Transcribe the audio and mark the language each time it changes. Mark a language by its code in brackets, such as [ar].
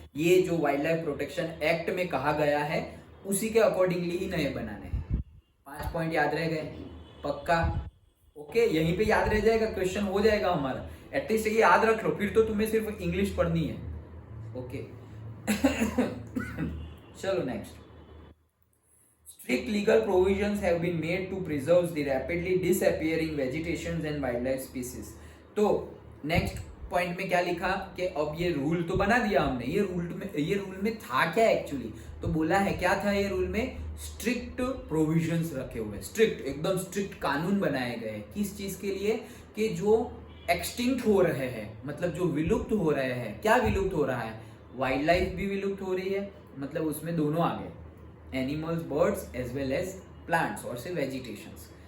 [hi] ये जो wild life protection act में कहा गया है उसी के अकॉर्डिंगली ही नए बनाने हैं। 5 पॉइंट याद रह गए? पक्का? ओके, यहीं पे याद रह जाएगा, क्वेश्चन हो जाएगा हमारा। एटलीस्ट ये याद रख लो, फिर तो तुम्हें सिर्फ इंग्लिश पढ़नी है। ओके चलो next. [en] Strict legal provisions have been made to preserve the rapidly disappearing vegetations and wildlife species। [hi] तो नेक्स्ट पॉइंट में क्या लिखा कि अब ये रूल तो बना दिया हमने, ये रूल में था क्या एक्चुअली, तो बोला है क्या था ये रूल में, स्ट्रिक्ट प्रोविजंस रखे हुए, स्ट्रिक्ट एकदम स्ट्रिक्ट कानून बनाए गए किस चीज के लिए, कि जो एक्सटिंक्ट हो रहे हैं, मतलब जो विलुप्त हो रहे हैं, क्या विलुप्त हो रहा है, वाइल्ड लाइफ भी विलुप्त हो रही है, मतलब उसमें दोनों आ गए, animals, birds as well as plants और से वेजिटेशंस।